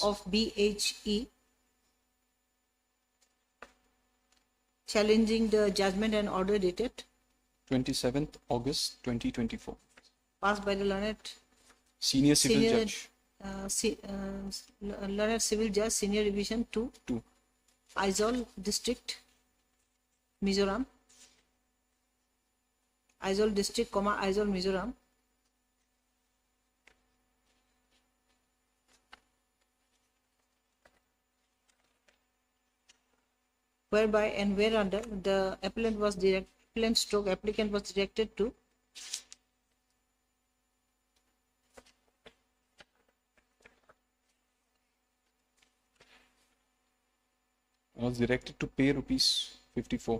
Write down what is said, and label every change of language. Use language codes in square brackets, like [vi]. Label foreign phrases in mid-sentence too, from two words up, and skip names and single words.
[en] of BHE, challenging the judgment and order dated, 27th August 2024. passed by the learned Senior Civil Senior- Judge. learned civil judge, senior division 2, 2. Aizawl district, Mizoram. Aizawl district, comma, Aizawl, Mizoram. Whereby and whereunder the appellant stroke applicant was directed to I was directed to pay rupees 54.